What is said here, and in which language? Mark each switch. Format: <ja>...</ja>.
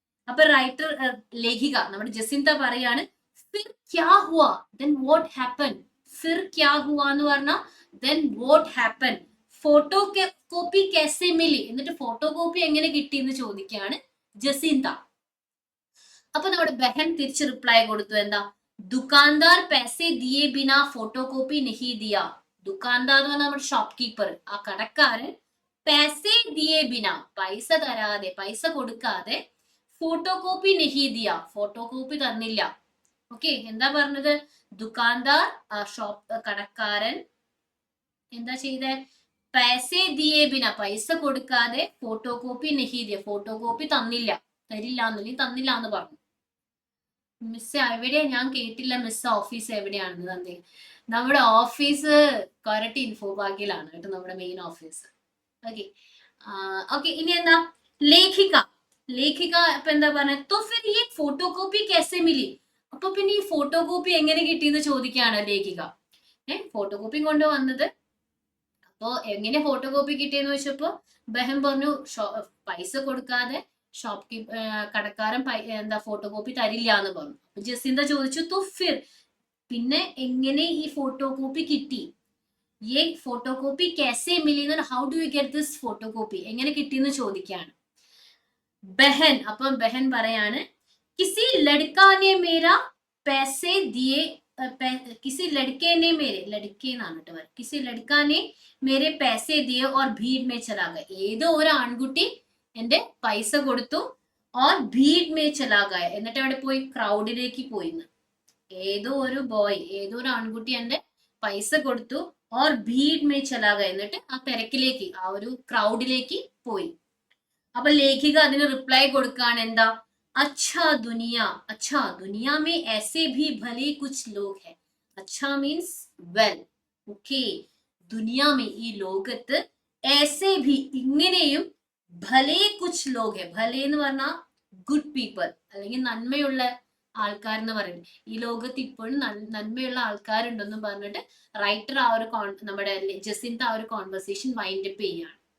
<ml>അപ്പൊ റൈറ്റർ ലേഖിക നമ്മുടെ ജസിന്ത പറയാണ്,</ml> <hi>ഫിർ ക്യാ ഹുവാ,</hi> <en>then what happened?</en> <hi>ഫിർ ക്യാ ഹുവാ</hi> <ml>എന്ന് പറഞ്ഞാൽ</ml> <en>then what happened?</en> <ml>Photo copy</ml> <hi>कैसे मिली?</hi> <ml>എന്നിട്ട് ഫോട്ടോ കോപ്പി എങ്ങനെ കിട്ടി എന്ന് ചോദിക്കുകയാണ് ജസിന്ത. അപ്പൊ നമ്മുടെ ബഹൻ തിരിച്ച് റിപ്ലൈ കൊടുത്തു, എന്താ?</ml> <hi>ദുക്കാൻദാർ पैसे दिए बिना ഫോട്ടോ കോപ്പി नहीं दिया.</hi> <ml>ദുക്കാൻദാർ എന്ന് പറഞ്ഞാൽ നമ്മുടെ ഷോപ്പ് കീപ്പർ, ആ കടക്കാരൻ</ml> <hi>पैसे दिए बिना,</hi> <ml>പൈസ തരാതെ, പൈസ കൊടുക്കാതെ ഫോട്ടോ കോപ്പി</ml> <hi>नहीं दिया,</hi> <ml>ഫോട്ടോ കോപ്പി തന്നില്ല. ഓക്കെ, എന്താ പറഞ്ഞത്? ദുക്കാൻദാർ കടക്കാരൻ എന്താ ചെയ്തേ?</ml> <hi>पैसे दिए बिना,</hi> <ml>പൈസ കൊടുക്കാതെ ഫോട്ടോ കോപ്പി</ml> <hi>नहीं दिया,</hi> <ml>ഫോട്ടോ കോപ്പി തന്നില്ല, തന്നില്ല എന്ന് പറഞ്ഞു. മിസ് എവിടെയാ? ഞാൻ കേട്ടില്ല മിസ്. ഓഫീസ് എവിടെയാണെന്ന് തന്നെ? നമ്മുടെ ഓഫീസ് കൊരട്ടി ഇൻഫോ പാർക്കിലാണ് കേട്ടോ, നമ്മുടെ മെയിൻ ഓഫീസ്. ഓക്കെ, ഇനി എന്താ? ലേഖിക ഇപ്പൊ എന്താ പറഞ്ഞ?</ml> <hi>तो फिर ये फोटो कॉपी कैसे मिली?</hi> <ml>അപ്പൊ പിന്നെ ഈ ഫോട്ടോ കോപ്പി എങ്ങനെ കിട്ടിയെന്ന് ചോദിക്കുകയാണ് ലേഖിക. ഫോട്ടോ കോപ്പി കൊണ്ടുവന്നത്. അപ്പോ എങ്ങനെ ഫോട്ടോ കോപ്പി കിട്ടിയെന്ന് വെച്ചപ്പോ ബഹൻ പറഞ്ഞു, പൈസ കൊടുക്കാതെ കടക്കാരൻ എന്താ ഫോട്ടോ കോപ്പി തരില്ല എന്ന് പറഞ്ഞു. അപ്പൊ ജസിന്ത ചോദിച്ചു,</ml> <hi>तो फिर</hi> <ml>പിന്നെ എങ്ങനെ ഈ ഫോട്ടോ കോപ്പി കിട്ടി?</ml> <hi>ये फोटो कॉपी कैसे मिली?</hi> <en>how do you get this photo copy?</en> <ml>എങ്ങനെ കിട്ടിയെന്ന് ചോദിക്കുകയാണ് ബഹൻ. അപ്പം ബഹൻ പറയാണ്,</ml> <hi>किसी लड़का ने मेरा पैसे दिए किसी लड़के ने मेरे लड़के</hi> <ml>എന്നാണ് ട്ടോ പറയുന്നത്.</ml> <hi>किसी लड़का ने मेरे पैसे दिए और भीड़ में चला गया.</hi> <ml>ഏതോ ഒരു ആൺകുട്ടി എന്റെ പൈസ കൊടുത്തു</ml> <hi>और भीड़ में चला गया.</hi> <ml>എന്നിട്ട് അവിടെ പോയി ക്രൗഡിലേക്ക് പോയിന്ന്. ഏതോ ഒരു ബോയ് ഏതോ ഒരു ആൺകുട്ടി എന്റെ പൈസ കൊടുത്തു</ml> <hi>और भीड़ में चला गया.</hi> <ml>എന്നിട്ട് ആ തിരക്കിലേക്ക് ആ ഒരു ക്രൗഡിലേക്ക് പോയി. അപ്പൊ ലേഖിക അതിന് റിപ്ലൈ കൊടുക്കാണ് എന്താ</ml> <hi>अच्छा दुनिया में ऐसे भी भले कुछ लोग हैं.</hi> <en>अच्छा means well.</en> <hi>Okay Duniya may</hi> <ml>ഈ ലോകത്ത്</ml> <hi>ऐसे भी</hi> <ml>ഇങ്ങനെയും</ml> <hi>ഭലേ കുച്ച് ലോഗ് ഹെ.</hi> <ml>ഭലേ എന്ന് പറഞ്ഞാൽ</ml> <en>good people</en> <ml>അല്ലെങ്കിൽ നന്മയുള്ള ആൾക്കാർ എന്ന് പറയും. ഈ ലോകത്ത് ഇപ്പോഴും നന്മയുള്ള ആൾക്കാരുണ്ടെന്നും പറഞ്ഞിട്ട് റൈറ്റർ ആ ഒരു നമ്മുടെ ജസിന്ത ആ ഒരു കോൺവെർസേഷൻ വൈൻഡപ്പ് ചെയ്യാണ്.</ml>